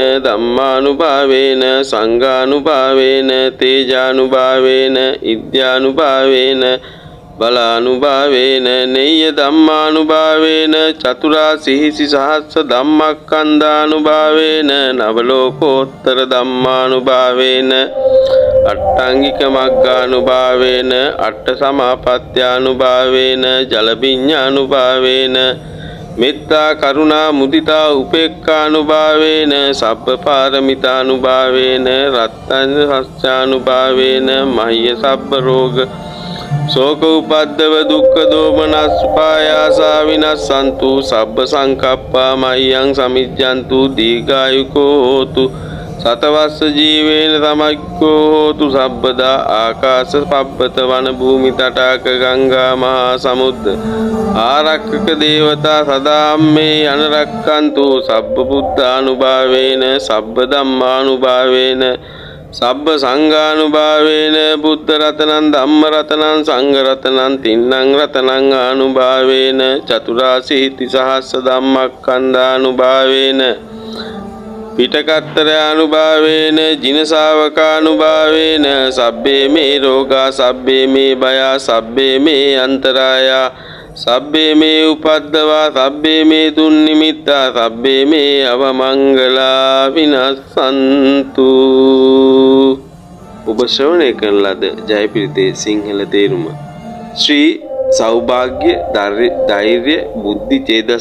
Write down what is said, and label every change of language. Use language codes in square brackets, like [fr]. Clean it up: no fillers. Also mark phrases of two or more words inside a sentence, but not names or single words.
[pi] ධම්මානුභාවේන සංඝානුභාවේන තේජානුභාවේන ඉද්ධානුභාවේන බලානුභාවේන නෙය්‍ය ධම්මානුභාවේන චතුරාසීසි සහස්ස ධම්මක්ඛන්ධානුභාවේන නවලෝකෝත්තර ධම්මානුභාවේන අට්ඨාංගික මග්ගානුභාවේන අට්ඨ සමාපත්‍යානුභාවේන ජලවිඤ්ඤානුභාවේන මෙත්තා කරුණා මුදිතා උපේක්ඛානුභාවේන සබ්බ පාරමිතානුභාවේන රත්තං සත්‍යානුභාවේන මහ්‍ය සබ්බ රෝග शोक उपद्रव दुख दोमनस्पायासा विनश्यन्तु सब्ब संकप्पा मह्यं समिज्जन्तु दीर्घायुको होतु शतवर्ष जीवेन समग्रो होतु सब्बदा आकाश पब्बत वन भूमि तटाक गंगा महासमुद्र आरक्षक देवता सदा मे अनरक्षन्तु सब्ब बुद्धानुभावेन सब्ब धम्मानुभावेन සබ්බ සංඝානුභාවේන බුද්ධ රතනං ධම්ම රතනං සංඝ රතනං තින්නං රතනං ආනුභාවේන චතුරාසීති සහස්ස ධම්මක්ඛන්ධානුභාවේන පිටකත්තර අනුභාවේන ජින ශාවකානුභාවේන සබ්බේ මේ රෝගා සබ්බේ මේ භයා සබ්බේ මේ අන්තරායා සබ්බේ මේ උපද්දවා සබ්බේ මේ දුන්නිමිත්තා සබ්බේ මේ අවමංගලා විනස්සන්තු. [si] ඔබ ශ්‍රවණය කරන ලද ජයපිරිතේ සිංහල තේරුම ශ්‍රී සෞභාග්‍ය ධෛර්ය බුද්ධි චේදස්